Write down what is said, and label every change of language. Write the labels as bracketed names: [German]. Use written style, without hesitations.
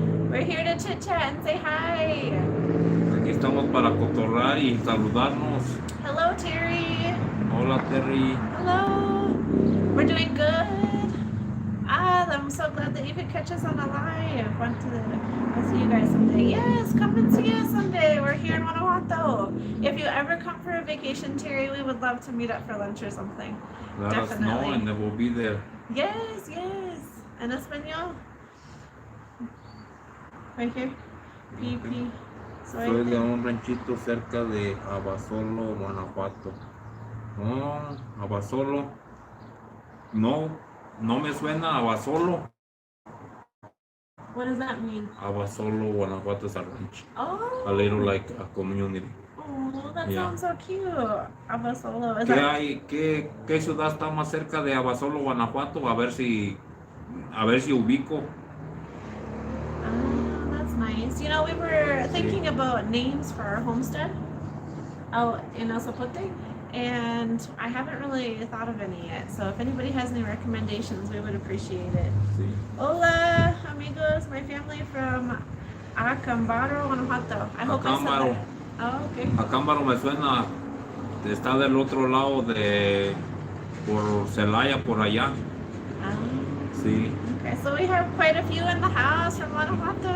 [English] We're here to chit chat and say hi. [Spanish] Aquí estamos para cotorrar y saludarnos. [English] Hello, Terry. [Spanish] Hola, Terry. [English] Hello. We're doing good. I'm so glad that you could catch us on the live. Want to see you guys someday. Yes, come and see us someday. We're here in Guanajuato. If you ever come for a vacation, Terry, we would love to meet up for lunch or something. Let us know and they will be there. Yes, yes. [Spanish] En español. [English] Right here. PP. [Spanish] Soy de un ranchito cerca de Abasolo, Guanajuato. No, Abasolo. No me suena Abasolo. [English] What does that mean? Abasolo, Guanajuato is a ranch. Oh. A little like a community. Oh, that sounds so cute. Abasolo. [Spanish] ¿Qué ciudad está más cerca de Abasolo, Guanajuato? A ver si ubico. [English] That's nice. You know, we were thinking about names for our homestead out in El Zapote, and I haven't really thought of any yet. So if anybody has any recommendations, we would appreciate it. [Spanish] Sí. Hola, amigos, [English] my family from Acámbaro, Guanajuato. I hope I said that. Oh, okay. [Spanish] Acámbaro me suena, está del otro lado por Celaya, por allá. Sí. [English] Okay, so we have quite a few in the house from Guanajuato.